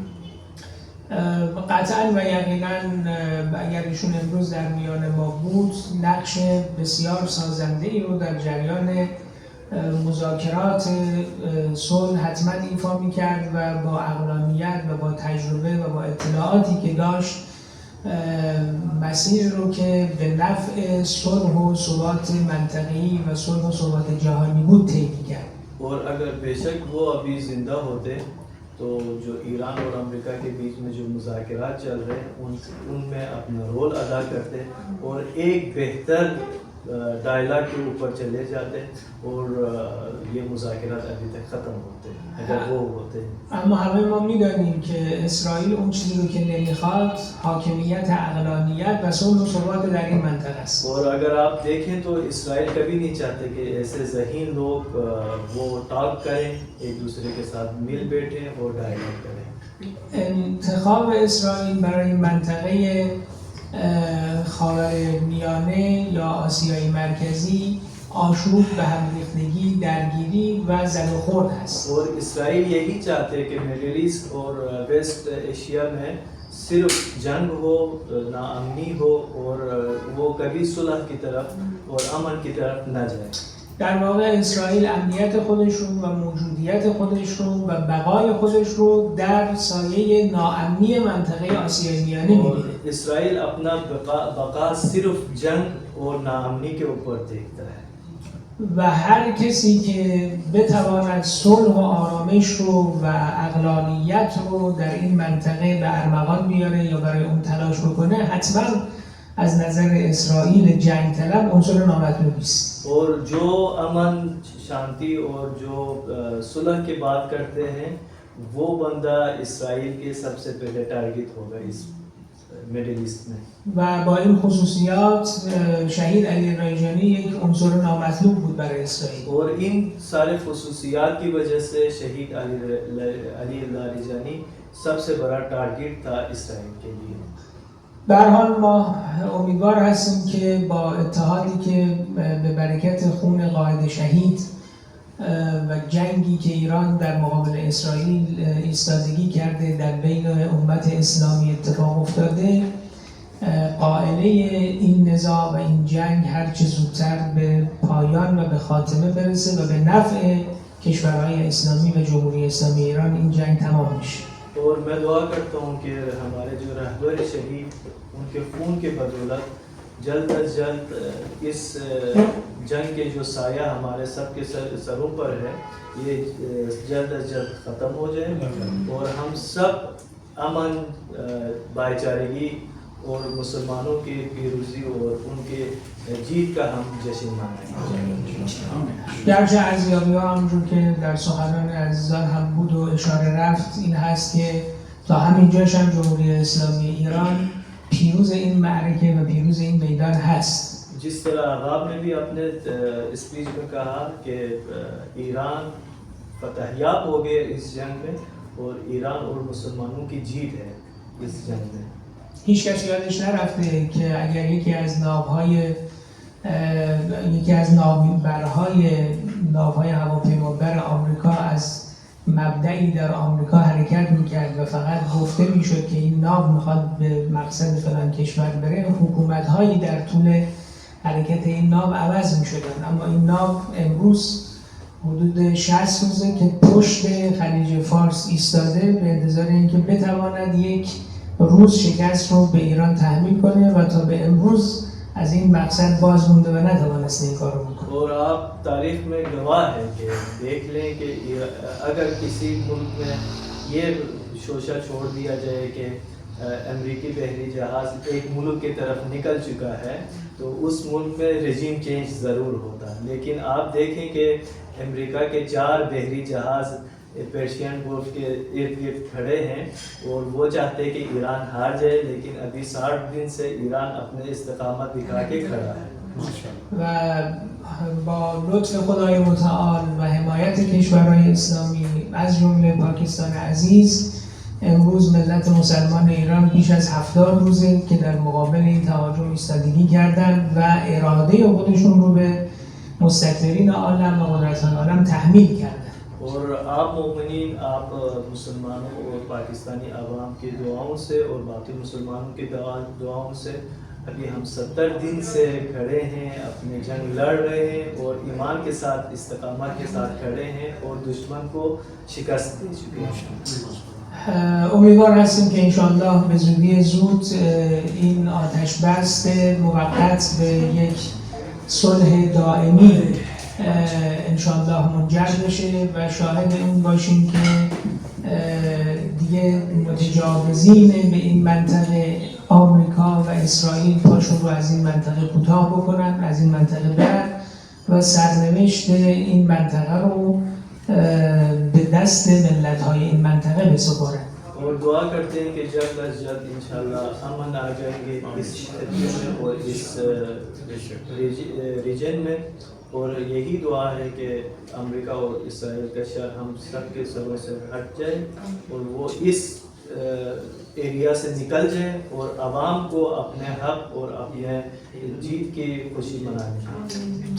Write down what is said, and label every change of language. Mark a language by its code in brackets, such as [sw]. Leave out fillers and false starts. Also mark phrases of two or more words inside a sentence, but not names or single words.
[fa] قطعا و یقینا اگر ایشون امروز در میان ما بود نقش بسیار سازنده‌ای رو در جریان مذاکرات صلح حتما ایفا می‌کرد و با عقلانیت و با تجربه و با اطلاعاتی که داشت مسیر رو که به نفع صلح و ثبات منطقه‌ای و صلح و ثبات جهانی بود طی می‌کرد. [ur] اور اگر بےشک وہ ابھی زندہ ہوتے تو جو ایران اور امریکہ کے بیچ میں جو مذاکرات چل رہے ہیں ان میں اپنا رول ادا کرتے اور ایک بہتر ڈائیلاگ کے اوپر چلے جاتے اور یہ مذاکرات ابھی تک ختم ہوتے اگر وہ ہوتے. [fa] اما همه ما می‌دانیم که اسرائیل اون چیزی رو که نمیخواد حاکمیت عقلانیت و صلح و ثبات در این منطقه است. [ur] اور اگر آپ دیکھیں تو اسرائیل کبھی نہیں چاہتے کہ ایسے ذہین لوگ وہ ٹاک کریں ایک دوسرے کے ساتھ مل بیٹھیں اور ڈائیلاگ کریں. [fa] انتخاب اسرائیل برای این منطقه خاورمیانه یا آسیای مرکزی آشوب به همریختگی، درگیری و زد و خورد هست. [ur] اور اسرائیل یہی چاہتے ہیں کہ مڈل ایسٹ اور ویسٹ ایشیا میں صرف جنگ ہو، ناامنی ہو اور وہ کبھی صلح کی طرف اور امن کی طرف نہ جائے. [fa] در واقع اسرائیل امنیت خودش رو و موجودیت خودش رو و بقای خودش رو در سایه ناامنی منطقه آسیای میانه می‌بینه. [ur] اسرائیل اپنا بقا صرف جنگ اور ناامنی کے اوپر دیکھتا ہے. [fa] و هر کسی که بتواند صلح و آرامش رو و عقلانیت رو در این منطقه به ارمغان بیاره یا برای اون تلاش بکنه حتما از نظر اسرائیل جنگ طلب عنصر نامطلوبی است. [ur] اور جو امن شانتی اور جو صلح کی بات کرتے ہیں وہ بندہ اسرائیل کے سب سے پہلے ٹارگٹ ہوگا اس مڈل ایسٹ میں. [fa] و با این خصوصیات شهید علی رایجانی یک عنصر نامطلوب بود برای اسرائیل. [ur] اور ان سارے خصوصیات کی وجہ سے شہید علی لاریجانی سب سے بڑا ٹارگٹ تھا اسرائیل کے لیے. [fa] به هر حال ما امیدوار هستیم که با اتحادی که به برکت خون قائد شهید و جنگی که ایران در مقابل اسرائیل ایستادگی کرده در بین امت اسلامی اتفاق افتاده قائله این نزاع و این جنگ هرچه زودتر به پایان و به خاتمه برسه و به نفع کشورهای اسلامی و جمهوری اسلامی ایران این جنگ تمام میشه. [ur] اور میں دعا کرتا ہوں کہ ہمارے جو رہبر شہید ان کے خون کے بدولت جلد از جلد اس جنگ کے جو سایہ ہمارے سب کے سروں پر ہے یہ جلد از جلد ختم ہو جائے اور ہم سب امن بھائی چارگی اور مسلمانوں کی پیروزی اور ان کے جیت کا ہم جشن منائیں گے. [fa] گرچه ارزیابی‌ها همونجور که در سخنان عزیزان هم بود و اشاره رفت این هست که تا همینجاش هم جمهوری اسلامی ایران پیروز این معرکه و پیروز این میدان هست. [ur] جس طرح آگاب نے بھی اپنے سپیچ میں کہا کہ ایران فتح یاب ہو گئے اس جنگ میں اور ایران اور مسلمانوں کی جیت ہے اس جنگ میں. [fa] هیچ کس یادش نرفته که اگر یکی از ناوهای هواپیمابر آمریکا از مبدئی در آمریکا حرکت میکرد و فقط گفته میشد که این ناو میخواد به مقصد فلان کشور بره، حکومت‌هایی در طول حرکت این ناو عوض میشدن. اما این ناو امروز حدود 60 روزه که پشت خلیج فارس ایستاده به انتظار اینکه بتواند یک روز شکست رو به ایران تحمیل کنه و تا به امروز از این مقصد باز مونده و نتوانسته این کار رو بکنه. [ur] اور آپ تاریخ میں گواہ ہے کہ دیکھ لیں کہ اگر کسی ملک میں یہ شوشہ چھوڑ دیا جائے کہ امریکی بحری جہاز ایک ملک کی طرف نکل چکا ہے تو اس ملک میں [en] regime change [ur] ضرور ہوتا. لیکن آپ دیکھیں کہ امریکہ کے 4 بحری جہاز پرشین گلف کے ارد گرد کھڑے ہیں اور وہ چاہتے ہیں کہ ایران ہار جائے، لیکن ابھی 60 دن سے ایران اپنے استقامت دکھا کے کھڑا ہے [fa] و با لطف خدای متعال و حمایت کشورهای اسلامی از جمله پاکستان عزیز امروز ملت مسلمان ایران بیش از 70 روزه که در مقابل این تهاجم ایستادگی کردند و اراده خودشون رو به مستکبرین عالم و قدرتان عالم تحمیل کردند. [ur] اور آپ مومنین، آپ مسلمانوں اور پاکستانی عوام کی دعاؤں سے اور باقی مسلمانوں کی دعاؤں سے ابھی ہم 70 دن سے کھڑے ہیں، اپنی جنگ لڑ رہے ہیں اور ایمان کے ساتھ استقامت کے ساتھ کھڑے ہیں اور دشمن کو شکست دے چکے ہیں. [fa] امیدوار هستیم که انشاءالله به زودی زود این آتش بس موقت به یک صلح دائمی انشاءالله منجر بشه و شاهد اون باشیم که دیگه متجاوزین به این منطقه آمریکا و اسرائیل پاشون رو از این منطقه کوتاه بکنن، از این منطقه برن و سرنوشت این منطقه رو به دست ملت‌های این منطقه بسپارن. [ur] اور دعا کرتے ہیں کہ جلد از جلد انشاءاللہ امن آ جائیں گے اس کشیتر میں اور اس ریجن میں. اور یہی دعا ہے کہ امریکہ اور اسرائیل کا شر ہم سب کے سروں سے ہٹ جائے اور وہ اس ایریا سے نکل جائے اور عوام کو اپنے حق اور اپنے جیت کی خوشی منانے کی.